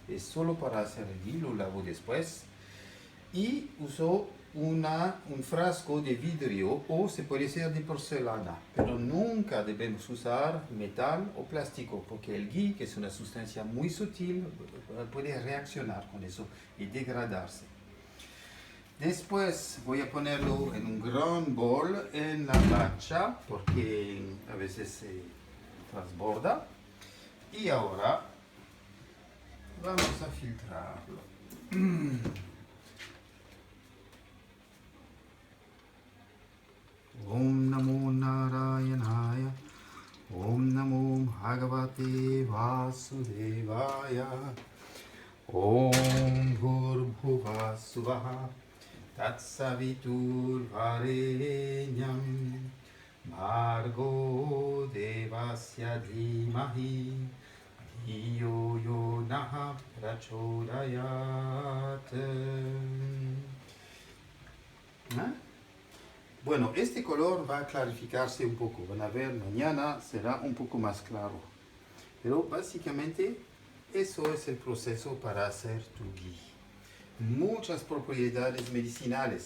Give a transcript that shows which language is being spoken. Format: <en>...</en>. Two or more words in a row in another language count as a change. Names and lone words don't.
<es>es solo para hacer el ghee, lo lavo después. Y uso un frasco de vidrio o se puede ser de porcelana, pero nunca debemos usar metal o plástico porque el ghee, que es una sustancia muy sutil, puede reaccionar con eso y degradarse. Después voy a ponerlo en un gran bol en la plancha porque a veces se transborda. Y ahora vamos a filtrarlo.</es> <sa>ॐ नमो नारायणाय, ॐ नमो भगवते वासुदेवाय, ॐ भूर्भुवः सुवः तत्सवितुर् वरेण्यम् भर्गो देवस्य धीमहि धियो यो नः प्रचोदयात्.</sa> <es>Bueno, este color va a clarificarse un poco. Van a ver, mañana será un poco más claro. Pero básicamente eso es el proceso para hacer tu ghee. Muchas propiedades medicinales.</es>